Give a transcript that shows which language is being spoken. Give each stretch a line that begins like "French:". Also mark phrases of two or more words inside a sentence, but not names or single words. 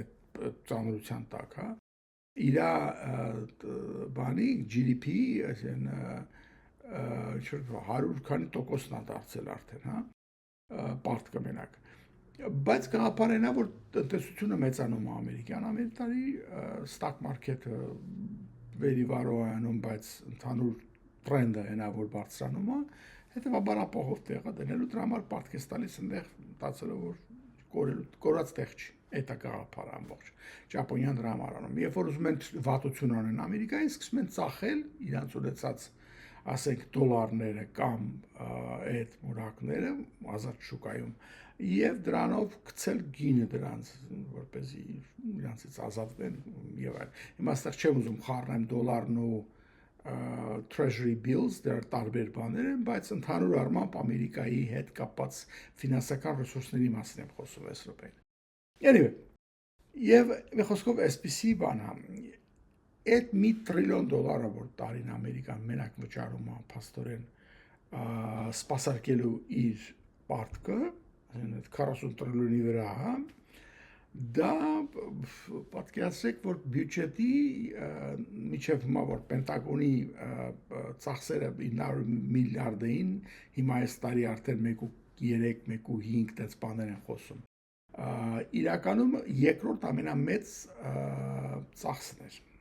Armenian: այդ ծանրության տակ, հա։ Իր բանի GDP, այսինքն 100 քանի տոկոսն է դարձել արդեն, հա, պարտքը մենակ։ Բայց գաղափարն է, որ տնտեսությունը մեծանում է ամերիկյան, ամեն տարի
English: stock market-
Armenian: ը վերիվարոյանում, բայց ընդհանուր տրենդը այնա, որ բարձրանում է, հետևաբար ապահով տեղը դնելու դրա համար պարտք է տալիս այնտեղ տածելով, որ կորած տեղ չի։ Այդ է գաղափարը ամբողջ։ Ճապոնիան դրա համար անում։ Երբ որ ուզում են վատություն անեն Ամերիկային, սկսում են ծախել իրանց ունեցած ասենք դոլարները կամ այդ մուրակները ազատ շուկայում եւ դրանով գցել գինը դրանց որպեսզի իրանցից ազատվեն եւ այլ։ Հիմա այստեղ չեմ ուզում խառնեմ դոլարն ու
English: treasury bills
Armenian: դեռ տարբեր բաներ են, բայց ընդհանուր առմամբ Ամերիկայի հետ կապված ֆինանսական ռեսուրսների մասին եմ խոսում այս րոպեին։ Anyway, եւ մի խոսքով այսպիսի բան է այդ մի տրիլիոն դոլարը, որ տարին Ամերիկան մենակ վճարում է փաստորեն սպասարկելու իր պարտքը, այդ 40 տրիլիոնի վրա, հա, դա պատկերացրեք, որ բյուջետի միջև հիմա որ Պենտագոնի ծախսերը 900 միլիարդ էին, հիմա այս տարի արդեն 1.3, 1.5 տես բաներ են խոսում։ Իրականում երկրորդ ամենամեծ ծախսն էր։